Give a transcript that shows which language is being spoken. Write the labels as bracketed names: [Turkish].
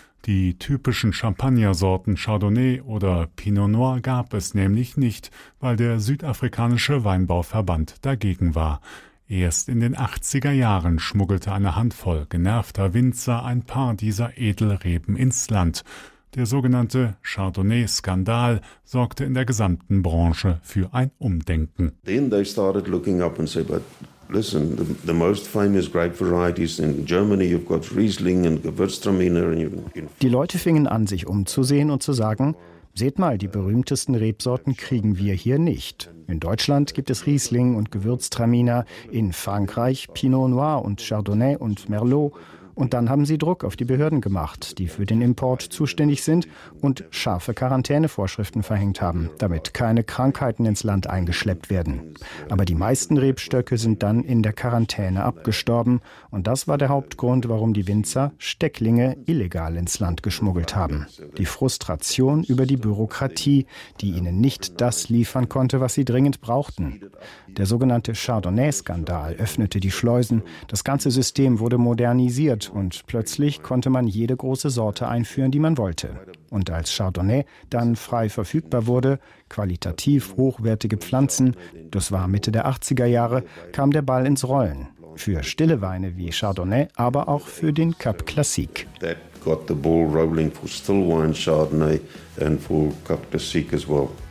[German] Die typischen Champagnersorten Chardonnay oder Pinot Noir gab es nämlich nicht, weil der südafrikanische Weinbauverband dagegen war. Erst in den 80er Jahren schmuggelte eine Handvoll genervter Winzer ein paar dieser Edelreben ins Land. Der sogenannte Chardonnay-Skandal sorgte in der gesamten Branche für ein Umdenken. [English] Then they started looking up and said, but listen, the most famous grape varieties in Germany, you've got Riesling and Gewürztraminer. [German] Die Leute fingen an, sich umzusehen und zu sagen, seht mal, die berühmtesten Rebsorten kriegen wir hier nicht. In Deutschland gibt es Riesling und Gewürztraminer, in Frankreich Pinot Noir und Chardonnay und Merlot. Und dann haben sie Druck auf die Behörden gemacht, die für den Import zuständig sind und scharfe Quarantänevorschriften verhängt haben, damit keine Krankheiten ins Land eingeschleppt werden. Aber die meisten Rebstöcke sind dann in der Quarantäne abgestorben. Und das war der Hauptgrund, warum die Winzer Stecklinge illegal ins Land geschmuggelt haben. Die Frustration über die Bürokratie, die ihnen nicht das liefern konnte, was sie dringend brauchten. Der sogenannte Chardonnay-Skandal öffnete die Schleusen. Das ganze System wurde modernisiert. entwickelt und plötzlich konnte man jede große Sorte einführen, die man wollte. Und als Chardonnay dann frei verfügbar wurde, qualitativ hochwertige Pflanzen, das war Mitte der 80er Jahre, kam der Ball ins Rollen. Für stille Weine wie Chardonnay, aber auch für den Cab Classique. [English] That got the ball rolling for still wine Chardonnay and for Cab Classique as well.